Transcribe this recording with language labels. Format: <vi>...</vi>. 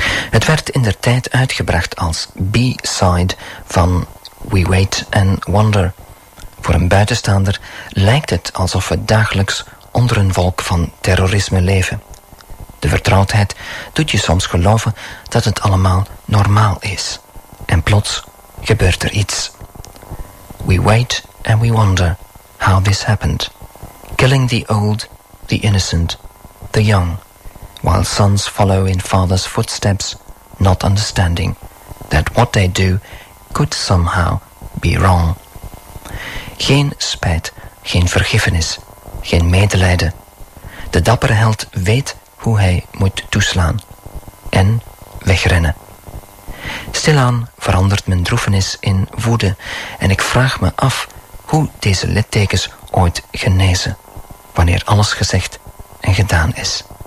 <nl>Het werd in der tijd uitgebracht als B-side van We Wait and Wonder. Voor een buitenstaander lijkt het alsof we dagelijks onder een wolk van terrorisme leven. De vertrouwdheid doet je soms geloven dat het allemaal normaal is. En plots gebeurt er iets.</nl> <en>We wait and we wonder how this happened. Killing the old, the innocent, the young. While sons follow in father's footsteps, not understanding that what they do could somehow be wrong.</en> <nl>Geen spijt, geen vergiffenis, geen medelijden. De dappere held weet hoe hij moet toeslaan en wegrennen. Stilaan verandert mijn droefenis in woede en ik vraag me af hoe deze littekens ooit genezen, wanneer alles gezegd en gedaan is.</nl>